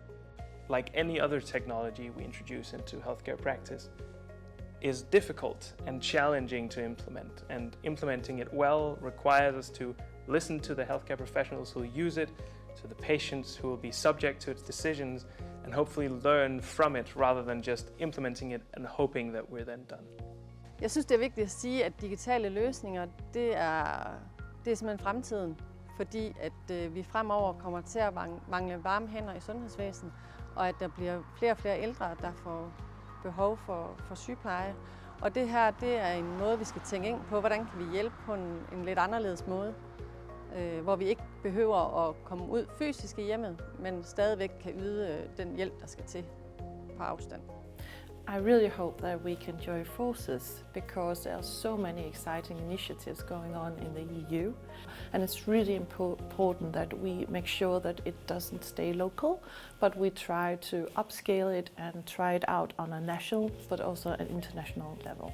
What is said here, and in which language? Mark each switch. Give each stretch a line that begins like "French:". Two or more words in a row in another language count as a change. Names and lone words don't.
English: Like any other technology we introduce into healthcare practice, is difficult and challenging to implement, and implementing it well requires us to listen to the healthcare professionals who use it, to the patients who will be subject to its decisions, and hopefully learn from it rather than just implementing it and hoping that we're then done.
Danish: Jeg synes, det er vigtigt at sige, at digitale løsninger, det er simpelthen fremtiden. fordi at vi fremover kommer til at mangle varme hænder i sundhedsvæsenet, og at der bliver flere og flere ældre, der får behov for sygepleje. Og det her, det er en måde, vi skal tænke ind på, hvordan kan vi hjælpe på en lidt anderledes måde, hvor vi ikke behøver at komme ud fysisk i hjemmet, men stadigvæk kan yde den hjælp, der skal til på afstand.
English: I really hope that we can join forces because there are so many exciting initiatives going on in the EU, and it's really important that we make sure that it doesn't stay local, but we try to upscale it and try it out on a national but also an international level.